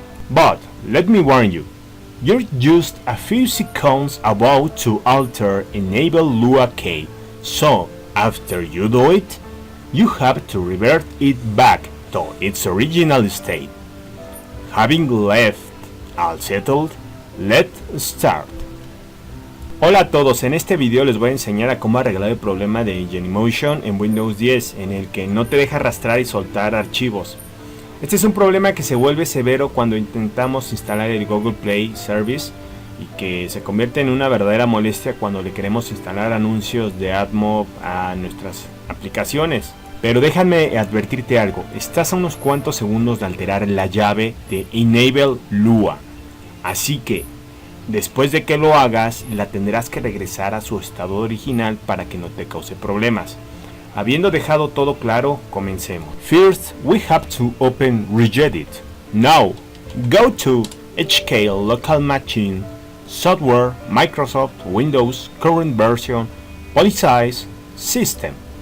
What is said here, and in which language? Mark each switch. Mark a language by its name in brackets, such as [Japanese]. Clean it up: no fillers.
[English] But let me warn you, you're just a few seconds about to alter enable Lua key, so after you do it, you have to revert it back to its original state. Having left all settled, let's start. [Spanish] Hola a todos, en este video les voy a enseñar a cómo arreglar el problema de genymotion en Windows 10, en el que no te deja arrastrar y soltar archivos. Este es un problema que se vuelve severo cuando intentamos instalar el Google Play Service y que se convierte en una verdadera molestia cuando le queremos instalar anuncios de AdMob a nuestras aplicaciones. Pero déjame advertirte algo, estás a unos cuantos segundos de alterar la llave de Enable Lua, así que después de que lo hagas la tendrás que regresar a su estado original para que no te cause problemas. Habiendo dejado todo claro, comencemos. [English] First, we have to open Regedit. Now, go to HK Local Machine, Software, Microsoft, Windows, Current Version, Policies, System.